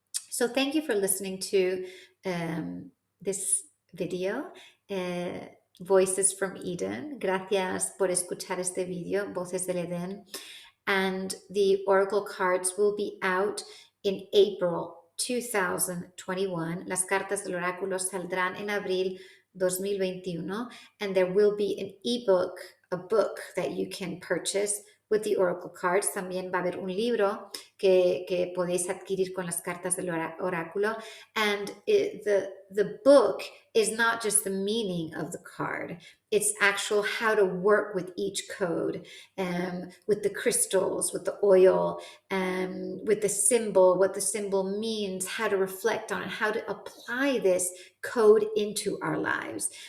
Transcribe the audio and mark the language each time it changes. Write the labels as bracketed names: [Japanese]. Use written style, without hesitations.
[English] So thank you for listening to this video, Voices from Eden. [Spanish] Gracias por escuchar este video, Voces del Edén. [English] And the oracle cards will be out in April 2021. [Spanish] Las cartas del oráculo saldrán en abril 2021, [English] and there will be an ebook, a book that you can purchase with the oracle cards. [Spanish] También va a haber un libro que podéis adquirir con las cartas del oráculo. [English] And the book is not just the meaning of the card. It's actual how to work with each code, with the crystals, with the oil, with the symbol, what the symbol means, how to reflect on it, how to apply this code into our lives.